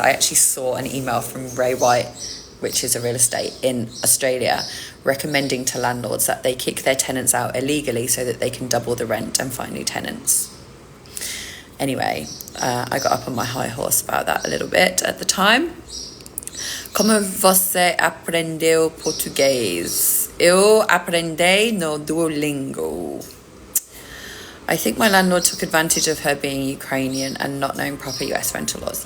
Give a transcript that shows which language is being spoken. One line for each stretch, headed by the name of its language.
English: I actually saw an email from Ray White, which is a real estate in Australia, recommending to landlords that they kick their tenants out illegally so that they can double the rent and find new tenants. Anyway, I got up on my high horse about that a little bit at the time.
Portuguese: Como você aprendeu português? Eu aprendi no Duolingo.
English: I think my landlord took advantage of her being Ukrainian and not knowing proper US rental laws.